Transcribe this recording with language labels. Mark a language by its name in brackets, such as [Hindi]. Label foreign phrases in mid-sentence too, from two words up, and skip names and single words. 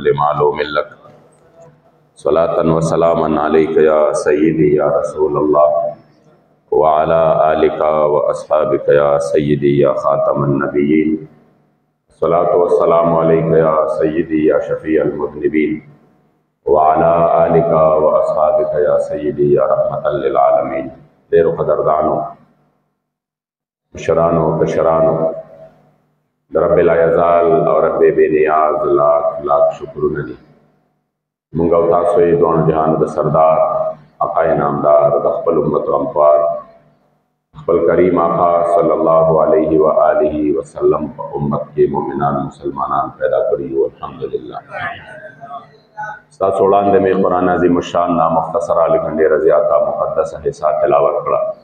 [Arabic] معلوم لك صلاة وسلاما عليك يا سيدي يا رسول الله وعلى آلك وأصحابك يا سيدي يا خاتم النبيين صلاة والسلام عليك يا سيدي يا شفيع المذنبين وعلى آلك وأصحابك يا سيدي يا رحمة للعالمين [Pashto] دیر قدردانو مشرانو کشرانو رب لا یزال [Urdu] اور رب بے نیاز لاکھ لاکھ [Pashto] شکرونه دي مونږ او تاسو یې دوه جهان د سردار آقا نامدار د خپل امت غمخوار خپل کریم آقا [Arabic] صلی الله علیه و آله وسلم [Pashto] په امت کې مؤمنان مسلمانان پیدا کړي او الحمدلله ستاسو وړاندې مې قرآن عظیم الشان نا مختصره لیکن ډېره زیاته مقدسه حصہ تلاوت کړه